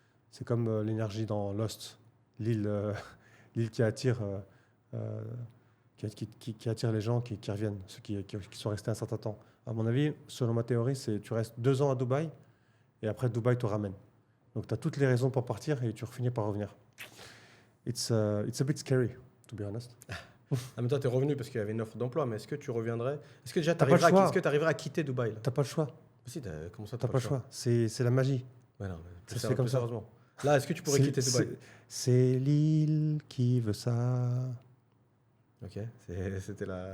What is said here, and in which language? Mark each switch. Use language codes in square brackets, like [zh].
[fr] C'est comme l'énergie dans Lost, l'île qui attire, qui attire les gens qui reviennent, ceux qui sont restés un certain temps. À mon avis, selon ma théorie, c'est tu restes 2 ans à Dubaï et après Dubaï te ramène. Donc, tu as toutes les raisons pour partir et tu finis par revenir. [en] It's a bit scary, to be honest. [fr] Ah, mais toi, tu es revenu parce qu'il y avait une offre d'emploi, mais est-ce que tu reviendrais? Est-ce que déjà, tu arriverais à quitter Dubaï là? T'as pas le choix. Si, comment ça, t'as pas le choix. C'est la magie. Ouais, non, ça se fait comme ça. Sérieusement. Là, est-ce que tu pourrais quitter Dubaï? C'est l'île qui veut ça. Ok, c'était la...